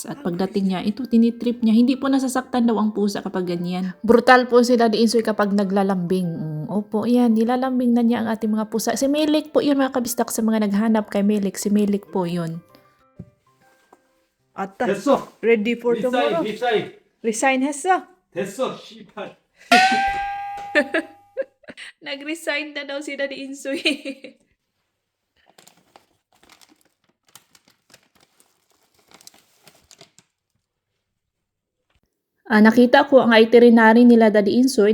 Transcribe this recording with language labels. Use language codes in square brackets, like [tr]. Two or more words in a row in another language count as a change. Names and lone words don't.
[tl] At pagdating niya, ito tinitrip niya. Hindi po nasasaktan daw ang pusa kapag ganyan. Brutal po si Daddy Insoy kapag naglalambing. Opo, yan. Nilalambing na niya ang ating mga pusa. Si Melik po yun mga kabistak sa mga naghanap kay Melik. Si Melik po yun. Ata, [ko] 됐어. [en] ready for tomorrow. 립사이. [ko] Resign 했어? 됐어. 씨발. [tl] Nag-resign na daw si Daddy Insoy. Nakita ko ang itinerary nila Daddy Insoy.